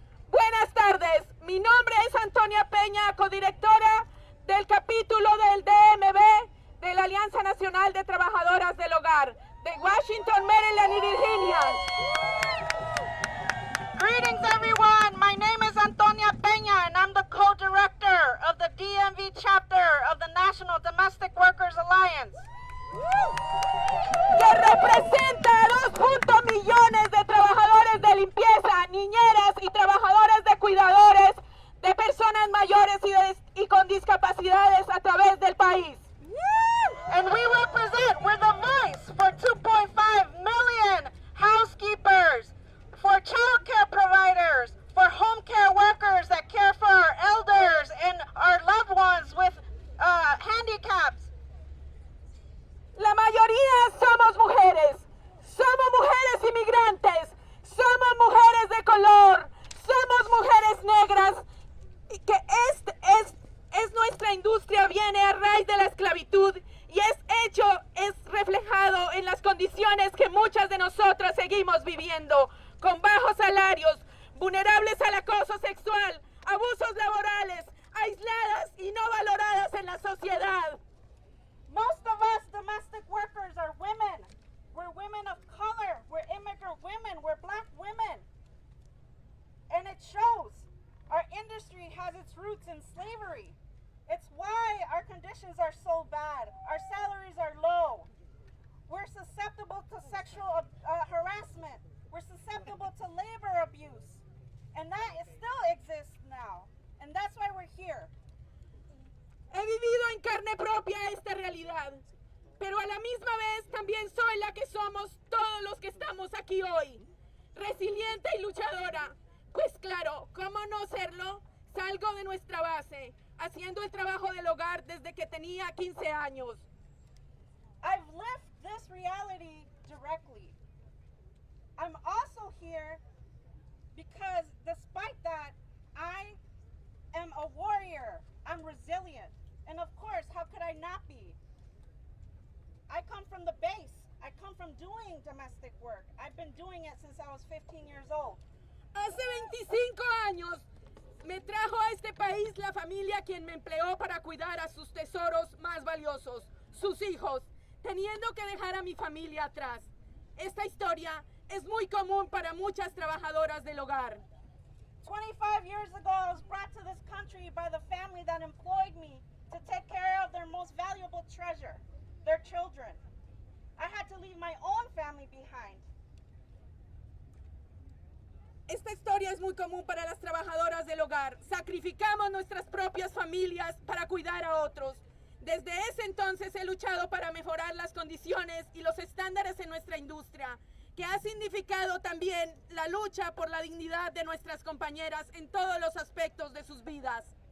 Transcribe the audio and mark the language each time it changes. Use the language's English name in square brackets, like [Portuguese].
[Spanish] Buenas tardes, mi nombre es Antonia Peña, codirectora del capítulo del DMV de la Alianza Nacional de Trabajadoras del Hogar de Washington, Maryland y Virginia. [English] Greetings, everyone. My name is Antonia Peña, and I'm the co-director of the DMV chapter of the National Domestic Workers Alliance. [Spanish] Que representa a 2 millones de trabajadores de limpieza, niñeras y trabajadores de cuidadores de personas mayores y con discapacidades a través del país. [English] And we represent, we're the voice for 2.5 million housekeepers, for child care providers, for home care workers that care for our elders and our loved ones with handicaps. [Spanish] La mayoría somos mujeres inmigrantes, somos mujeres de color, somos mujeres negras, y que es nuestra industria, viene a raíz de la esclavitud y es reflejado en las condiciones que muchas de nosotras seguimos viviendo, con bajos salarios, vulnerables al acoso sexual, abusos laborales, aisladas y no valoradas en la sociedad. [English] Most of us domestic workers are women. We're women of color. We're immigrant women. We're black women. And it shows. Our industry has its roots in slavery. It's why our conditions are so bad. Our salaries are low. We're susceptible to sexual harassment. We're susceptible to labor abuse. And that still exists now. And that's why we're here. [Spanish] He vivido en carne propia esta realidad, pero a la misma vez también soy la que somos todos los que estamos aquí hoy, resiliente y luchadora. Pues claro, ¿cómo no serlo? Salgo de nuestra base, haciendo el trabajo del hogar desde que tenía 15 años. [English] I've lived this reality directly. I'm also here because despite that, I am a warrior. I'm resilient. And of course, how could I not be? I come from the base. I come from doing domestic work. I've been doing it since I was 15 years old. [Spanish] Hace 25 años me trajo a este país la familia quien me empleó para cuidar a sus tesoros más valiosos, sus hijos, teniendo que dejar a mi familia atrás. Esta historia es muy común para muchas trabajadoras del hogar. [English] 25 years ago, I was brought to this country by the family that employed me to take care of their most valuable treasure, their children. I had to leave my own family behind. [Spanish] Esta historia es muy común para las trabajadoras del hogar. Sacrificamos nuestras propias familias para cuidar a otros. Desde ese entonces he luchado para mejorar las condiciones y los estándares en nuestra industria, que ha significado también la lucha por la dignidad de nuestras compañeras en todos los aspectos de sus vidas.